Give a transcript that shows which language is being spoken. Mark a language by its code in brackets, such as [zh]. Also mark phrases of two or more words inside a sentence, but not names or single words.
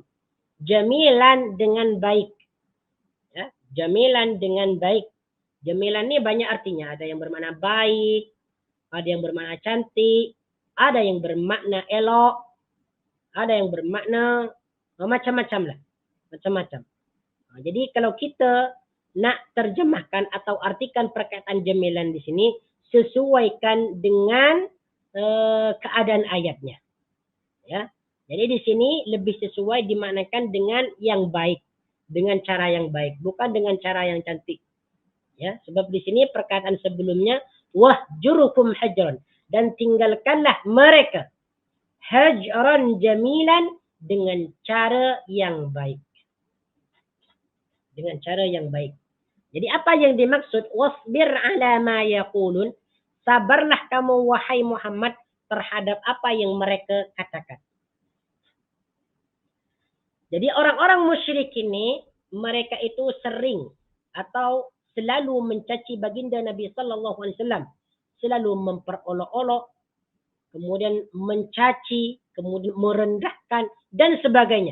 [ms] Jamilan, dengan baik. Ya, jamilan dengan baik. Jamilan ni banyak artinya. Ada yang bermakna baik, ada yang bermakna cantik, ada yang bermakna elok, ada yang bermakna macam-macam lah. Macam-macam. Jadi kalau kita nak terjemahkan atau artikan perkataan jamilan di sini, sesuaikan dengan keadaan ayatnya. Ya. Jadi di sini lebih sesuai dimaknakan dengan yang baik, dengan cara yang baik, bukan dengan cara yang cantik. Ya, sebab di sini perkataan sebelumnya [ar] wahjurukum hajran, [ms] dan tinggalkanlah mereka [ar] hajran jamilan, [ms] dengan cara yang baik. Dengan cara yang baik. Jadi apa yang dimaksud [ar] wasbir ala ma yaqulun, [ms] sabarlah kamu wahai Muhammad terhadap apa yang mereka katakan. Jadi orang-orang musyrik ini, mereka itu sering atau selalu mencaci baginda Nabi [ar] sallallahu alaihi wasallam, [ms] selalu memperolok-olok, kemudian mencaci, kemudian merendahkan dan sebagainya.